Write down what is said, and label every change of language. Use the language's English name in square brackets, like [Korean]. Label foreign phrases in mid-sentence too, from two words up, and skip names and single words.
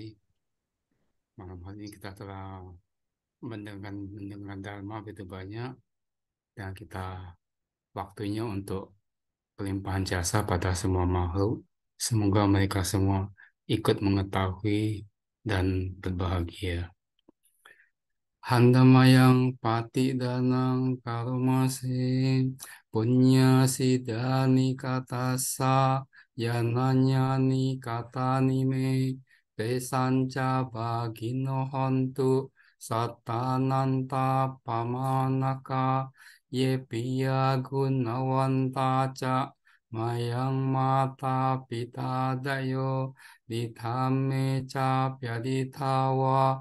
[Indonesian] Malam hari ini kita telah mendengar Dharma begitu banyak dan kita waktunya untuk pelimpahan jasa pada semua makhluk. Semoga mereka semua ikut mengetahui dan berbahagia. [Pali] Handamayang pati danang karumasin punya sidani katasa yananyani katani me pesanca bagino hontu satananta pamanaka ye piya gunawanta ca mayang mata pitadayo ditame ca pyaditawa